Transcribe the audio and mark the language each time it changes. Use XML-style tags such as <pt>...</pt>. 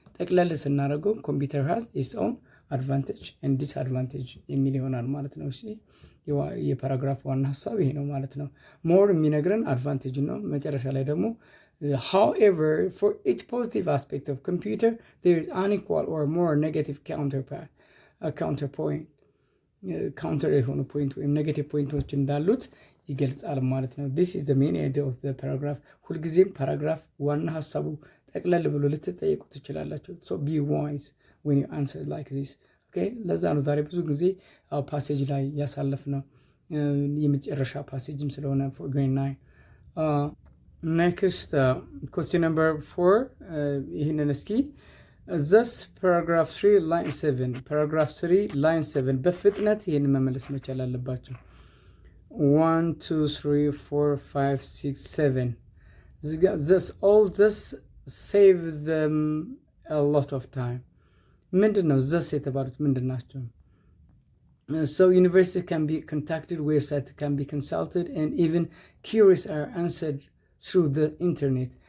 <am>ጠቅለል ስናደርገው</am> <en>computer has its own advantage and disadvantage</en> <am>የሚል ይሆናል ማለት ነው። እሺ የፓራግራፍ ዋና ሀሳብ ይሄ ነው ማለት ነው። ሞር የሚነግረን አድቫንቴጅ ነው። መጨረሻ ላይ ደግሞ</am> <en>however, for each positive aspect of computer, there is unequal or more negative counterpoint.</en> <am>Counter የሆኑ ፖይንት ወይም ኔጌቲቭ ፖይንቶች እንዳሉት ይገልጻል ማለት ነው።</am> <en>this is the main idea of the paragraph.</en> <am>ሁልጊዜም ፓራግራፍ ዋና ሀሳቡ ጠቅለል ብሎ ልትጠየቁ ትችላላችሁ።</am> <en>so be wise when you answer like this.</en> <am>okay ለዛ ነው ዛሬ ብዙ ጊዜ ፓሴጅ ላይ ያሳለፍነው የመጨረሻ ፓሴጅም ስለሆነ for grade 9.</am> <en>Next, question number 4.</en> <am>ይህንን እስኪ thus paragraph 3 line 7 paragraph 3 line 7 በፍጥነት ይህንን መመለስ መቻል አለባቸው። 1 2 3 4 5 6 7</am> <en>thus save them a lot of time.</en> <am>ምንድን ነው thus የተባሉት ምንድን ናቸው?</am> <en>So university can be contacted, website can be consulted, and even queries are answered through the internet.</en>